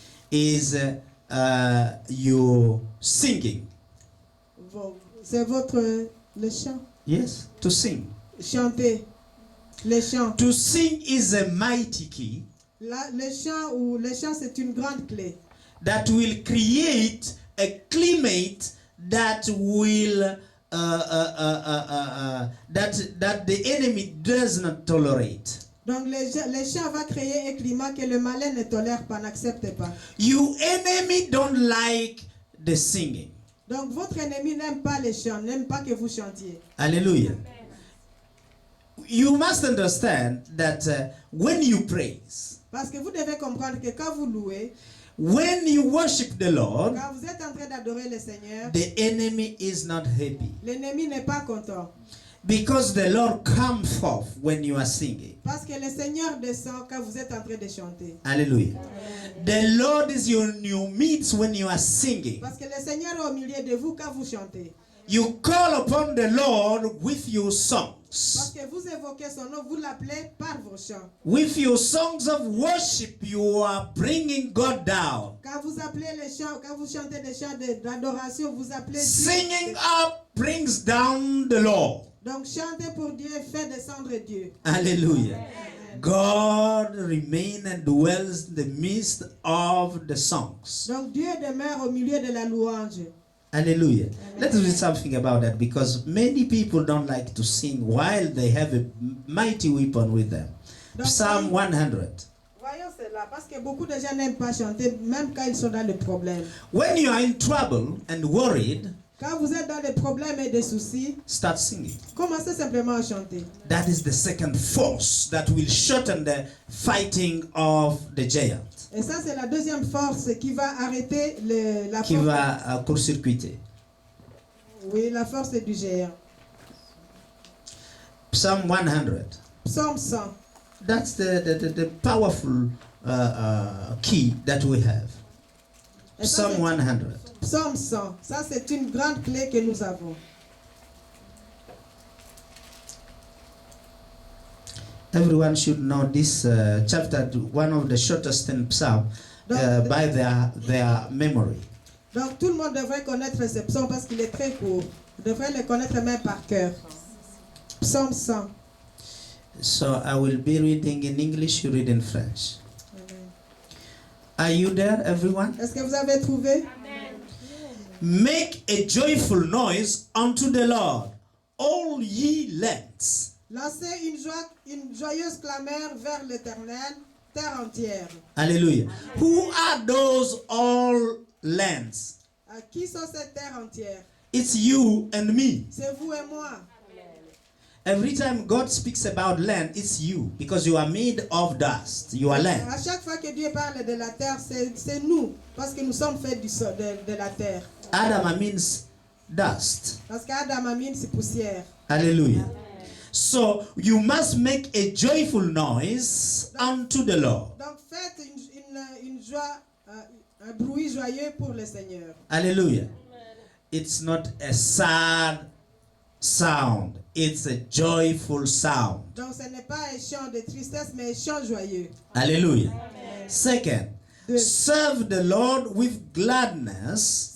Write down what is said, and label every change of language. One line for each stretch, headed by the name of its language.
English: is your singing.
French: c'est le chant.
English: Yes, to sing.
French: Chanter. Les chants.
English: To sing is a mighty key
French: Le chant, c'est une grande clé.
English: that will create a climate that will that the enemy does not tolerate.
French: Donc les chants va créer un climat que le malin ne tolère pas, n'accepte pas.
English: Your enemy don't like the singing.
French: Donc votre ennemi n'aime pas les chants, n'aime pas que vous chantiez.
English: Hallelujah. You must understand that when you praise,
French: Parce que vous devez comprendre que quand vous louez,
English: when you worship the Lord,
French: quand vous êtes en train d'adorer le Seigneur,
English: the enemy is not happy.
French: l'ennemi n'est pas content.
English: Because the Lord comes forth when you are singing.
French: Parce que le Seigneur descend quand vous êtes en train de chanter.
English: Hallelujah. The Lord is in your midst when you are singing.
French: Parce que le Seigneur est au milieu de vous quand vous chantez.
English: You call upon the Lord with your
French: Parce
English: songs.
French: que vous évoquez son nom, vous l'appelez par vos chants.
English: With your songs of worship, you are bringing God down.
French: Quand vous appelez les chants, quand vous chantez des chants d'adoration, vous appelez Dieu.
English: Singing up brings down the Lord.
French: Donc chanter pour Dieu fait descendre Dieu.
English: Hallelujah. God remains and dwells in the midst of the songs.
French: Donc Dieu demeure au milieu de la louange.
English: Hallelujah. Let's read something about that because many people don't like to sing while they have a mighty weapon with them.
French: Donc,
English: Psalm 100.
French: Voyons cela, parce que beaucoup de gens n'aiment pas chanter, même quand ils sont dans le problème.
English: When you are in trouble and worried,
French: Quand vous êtes dans des problèmes et des soucis,
English: start singing.
French: commencez simplement à chanter.
English: That is the second force that will shorten the fighting of the giant.
French: Et ça, c'est la deuxième force qui va arrêter la Qui force. va court-circuiter. Oui, la force du géant.
English: Psalm 100.
French: Psaume 100.
English: That's the powerful key that we have.
French: Et ça,
English: Psalm 100.
French: Psaume 100. Ça, c'est une grande clé que nous avons.
English: Everyone should know this chapter, one of the shortest in Psalm, by their memory.
French: Donc, tout le monde devrait connaître ce psaume parce qu'il est très court. Vous devrez le connaître même par cœur. Psaume 100.
English: So I will be reading in English, you read in French. Are you there, everyone?
French: Est-ce que vous avez trouvé?
English: Make a joyful noise unto the Lord, all ye lands.
French: Lancez une joyeuse clameur vers l'Éternel, terre entière.
English: Hallelujah. Who are those all lands?
French: Qui sont ces terres entières?
English: It's you and me.
French: C'est vous et moi.
English: Every time God speaks about land, it's you because you are made of dust. You are land.
French: À chaque fois que Dieu parle de la terre, c'est nous, parce que nous sommes faits de la terre.
English: Adam means dust.
French: Parce qu'Adam Amin, c'est poussière.
English: Hallelujah. So you must make a joyful noise unto the Lord.
French: Donc faites une joie, un bruit joyeux pour le Seigneur.
English: Hallelujah. It's not a sad sound. It's a joyful sound.
French: Donc ce n'est pas un chant de tristesse, mais un chant joyeux.
English: Hallelujah. Second,
French: Deux.
English: serve the Lord with gladness